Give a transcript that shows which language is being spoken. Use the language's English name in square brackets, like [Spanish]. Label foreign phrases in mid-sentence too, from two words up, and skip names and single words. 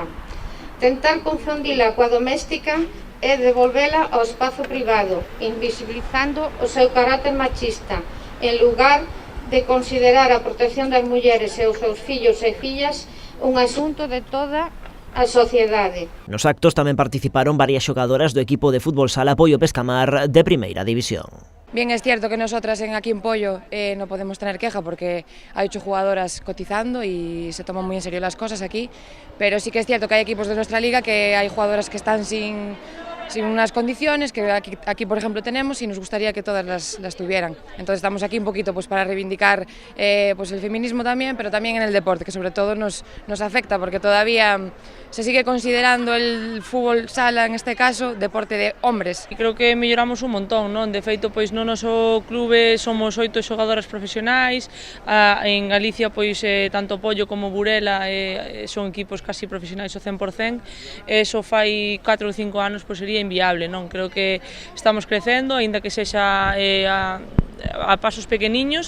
[Galician] Tentar confundila coa doméstica é devolvela ao espazo privado, invisibilizando o seu carácter machista, en lugar de considerar a protección das mulleres e os seus fillos e fillas un asunto de toda a sociedade. Nos actos tamén participaron varias xogadoras do equipo de fútbol sala Poio Pescamar de Primeira División. [Spanish] Bien, es cierto que nosotras aquí en Poio no podemos tener queja porque hay 8 jugadoras cotizando y se toman muy en serio las cosas aquí, pero sí que es cierto que hay equipos de nuestra liga que hay jugadoras que están sin unas condiciones que aquí por ejemplo tenemos y nos gustaría que todas las tuvieran. Entonces estamos aquí un poquito pues para reivindicar pues el feminismo también, pero también en el deporte, que sobre todo nos afecta porque todavía se sigue considerando el fútbol sala, en este caso, deporte de hombres. [Galician] E creo que melloramos un montón, non? De feito, pois no noso clube somos 8 xogadoras profesionais, en Galicia pois tanto Pollo como Burela son equipos casi profesionais ao 100%, eso fai 4 ou 5 anos pois sería inviable, non? Creo que estamos crecendo, aínda que sexa a pasos pequeniños.